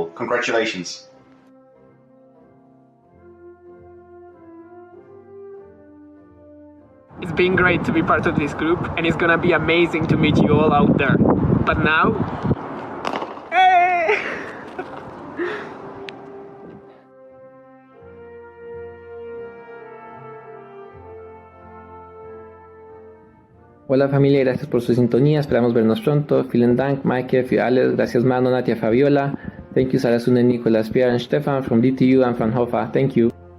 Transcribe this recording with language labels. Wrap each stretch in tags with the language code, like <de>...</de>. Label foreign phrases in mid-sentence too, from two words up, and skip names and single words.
<en>Congratulations. It's been great to be part of this group, and it's gonna be amazing to meet you all out there. But now, hey!</en> <es>Hola familia, gracias por su sintonía, esperamos vernos pronto.</es> <de>Vielen Dank, Maike, für alles,</de> <es>gracias Mano, Natia, Fabiola.</es> <en>Thank you, Sarasune, Nicolas, Pierre and Stefan from DTU and Fraunhofer. Thank you.</en>